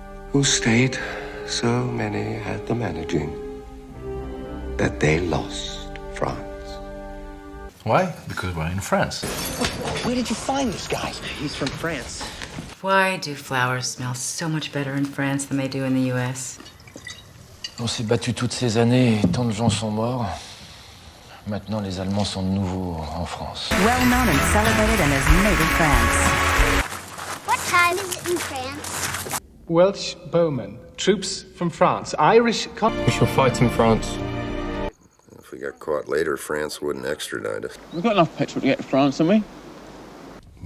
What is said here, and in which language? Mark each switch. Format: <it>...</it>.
<en>Whose state so many had the managing, that they lost France. Why? Because we're in France. Where did you find this guy? He's from France. Why do flowers smell so much better in France than they do in the U.S.?</en> <fr>On s'est battu toutes ces années et tant de gens sont morts. Maintenant, les Allemands sont de nouveau en France.</fr> <en>Well known and celebrated in his native France. What time is it in France? Welsh bowmen, troops from France, Irish... We shall fight in France. If we got caught later, France wouldn't extradite us. We've got enough petrol to get to France, haven't we?</en>